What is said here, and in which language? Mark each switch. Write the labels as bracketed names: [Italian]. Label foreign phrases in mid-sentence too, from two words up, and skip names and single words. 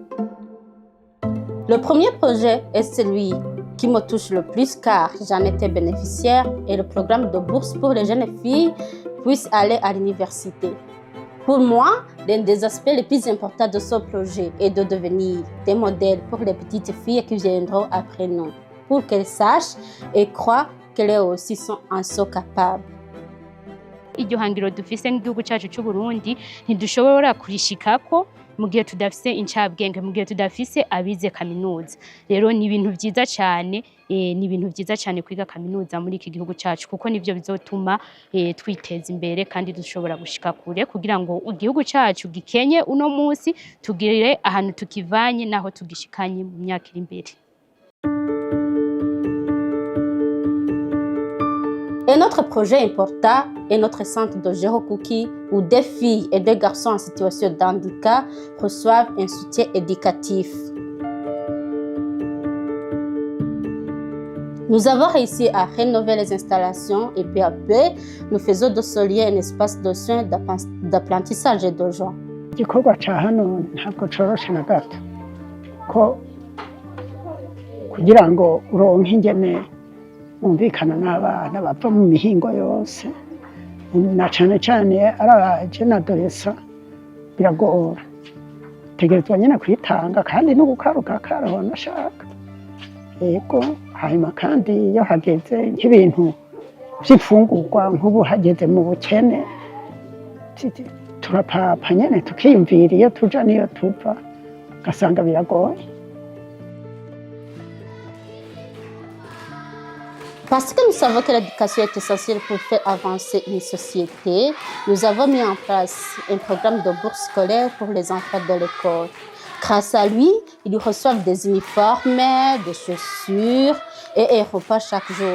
[French] Le premier projet est celui qui me touche le plus car j'en étais bénéficiaire et le programme de bourse pour les jeunes filles puissent aller à l'université. Pour moi, l'un des aspects les plus importants de ce projet est de devenir des modèles pour les petites filles qui viendront après nous, pour qu'elles sachent et croient qu'elles aussi sont capables. [Rundi] Iryo hangiro dufise nk'igihugu cyacu cy'u Burundi ntidushobora kurishikako mu gihe tudafise incabwenge, mu gihe tudafise abize kaminuza. Rero ni ibintu byiza cyane, kwiga kaminuza muri iki gihugu cyacu kuko nivyo bizotuma twiteza imbere kandi dushobora gushika kure kugira ngo igihugu cyacu gikenye uno munsi tugire ahantu tukivanye naho tugishikanye mu myaka iri imbere. [French] Un autre projet important est notre centre de Gérokuki où des filles et des garçons en situation de handicap reçoivent un soutien éducatif. Nous avons réussi à rénover les installations et peu à peu, nous faisons de ce lieu un espace de soins, d'apprentissage et de joie. [Rundi] Igikorwa ca hano ntabwo coroshe na gato ko kugira ngo uronke ingene umvikana n'abana bava mu mihingo yose na cane cane araje n'adolesa biragora tegerezwa nyene kwitanga kandi no gukaruka karaho nashaka yego hanyuma kandi iyo hageze nk'ibintu vy'ifungurwa nk'ubu hageze mu bukene turapapa nyene tukiyumvira iyo tuja niyo tuva gasanga biragoye. [French] Parce que nous savons que l'éducation est essentielle pour faire avancer une société, nous avons mis en place un programme de bourse scolaire pour les enfants de l'école. Grâce à lui, ils reçoivent des uniformes, des chaussures et un repas chaque jour.